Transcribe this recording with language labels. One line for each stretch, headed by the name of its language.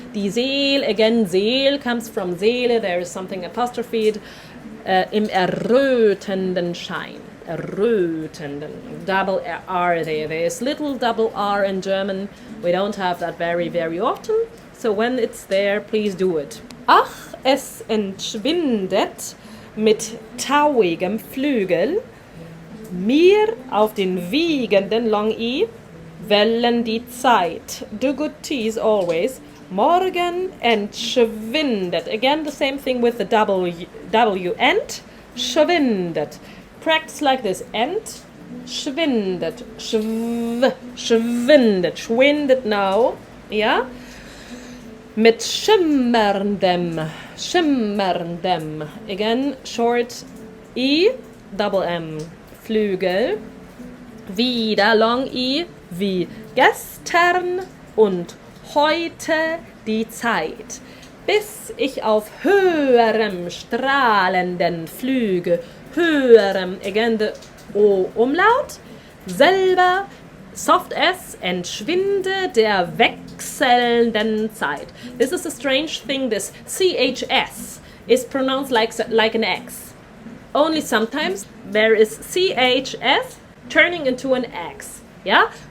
English: Die Seel, again, Seel comes from Seele. There is something apostrophed.
German: Im errötenden Schein. Errötenden.
English: Double R there. There is little double R in German. We don't have that very, very often. So when it's there, please do it.
German: Ach, es entschwindet mit tauigem Flügel mir auf den wiegenden
English: Long I
German: Wellen die Zeit.
English: Do good T's always.
German: Morgen entschwindet.
English: Again, the same thing with the W. Entschwindet. Practice like this.
German: Entschwindet. Schwindet. Schwindet
English: now. Yeah?
German: Mit schimmerndem.
English: Schimmerndem. Again, short I, double M. Flügel.
German: Wieder long I, wie gestern und heute die Zeit, bis ich auf höherem strahlenden Flüge, höherem,
English: again the O umlaut,
German: selber
English: soft S,
German: entschwinde der wechselnden Zeit.
English: This is a strange thing, this CHS is pronounced like an X. Only sometimes there is CHS turning into an X, yeah?